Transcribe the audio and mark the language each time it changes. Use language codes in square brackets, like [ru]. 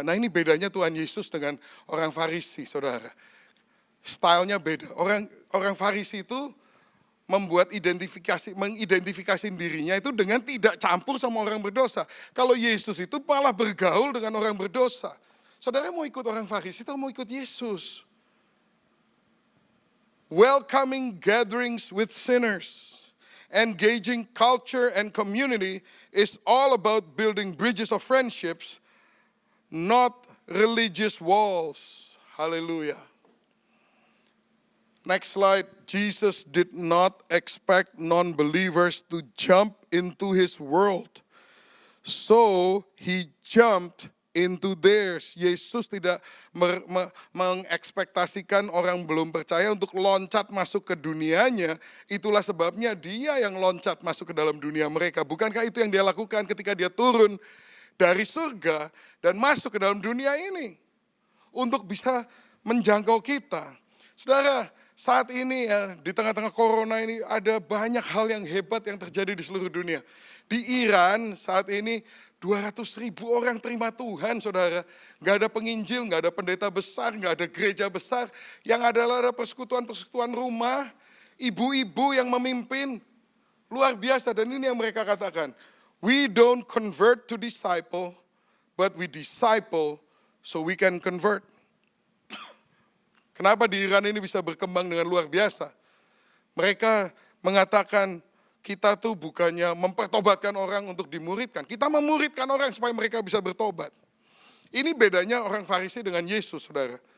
[id] Nah ini bedanya Tuhan Yesus dengan orang Farisi, saudara. Stylenya beda. Orang Farisi itu mengidentifikasi dirinya itu dengan tidak campur sama orang berdosa. Kalau Yesus itu malah bergaul dengan orang berdosa. Saudara mau ikut orang Farisi atau mau ikut Yesus? [en] Welcoming gatherings with sinners, engaging culture and community is all about building bridges of friendships, not religious walls. Hallelujah. Next slide. Jesus did not expect non-believers to jump into his world. So he jumped into theirs. [id] Yesus tidak mengekspektasikan orang belum percaya untuk loncat masuk ke dunianya. Itulah sebabnya dia yang loncat masuk ke dalam dunia mereka. Bukankah itu yang dia lakukan ketika dia turun dari surga dan masuk ke dalam dunia ini? Untuk bisa menjangkau kita. Saudara, saat ini ya, di tengah-tengah corona ini ada banyak hal yang hebat yang terjadi di seluruh dunia. Di Iran saat ini 200.000 orang terima Tuhan, saudara. Gak ada penginjil, gak ada pendeta besar, gak ada gereja besar. Yang adalah ada persekutuan-persekutuan rumah, ibu-ibu yang memimpin. Luar biasa, dan ini yang mereka katakan. [en] We don't convert to disciple, but we disciple so we can convert. [id] Kenapa di Iran ini bisa berkembang dengan luar biasa? Mereka mengatakan kita tuh bukannya mempertobatkan orang untuk dimuridkan. Kita memuridkan orang supaya mereka bisa bertobat. Ini bedanya orang Farisi dengan Yesus, saudara.